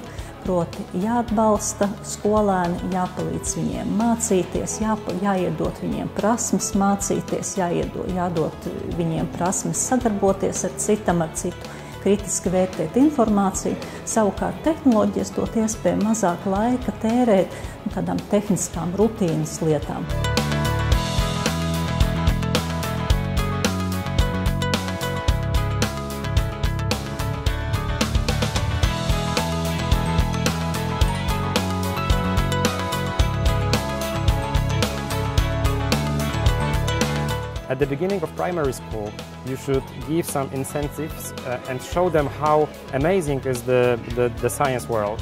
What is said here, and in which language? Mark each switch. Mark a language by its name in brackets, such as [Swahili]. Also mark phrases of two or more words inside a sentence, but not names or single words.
[Latvian] Proti jāatbalsta skolēni, jāpalīdz viņiem mācīties, jāiedot viņiem prasmes mācīties, jādod viņiem prasmes sadarboties ar citu, kritiski vērtēt informāciju. Savukārt tehnoloģijas dot iespēju mazāk laika tērēt tādām tehniskām rutīnas lietām. [English] At the beginning of primary school, you should give some incentives and show them how amazing is the science world.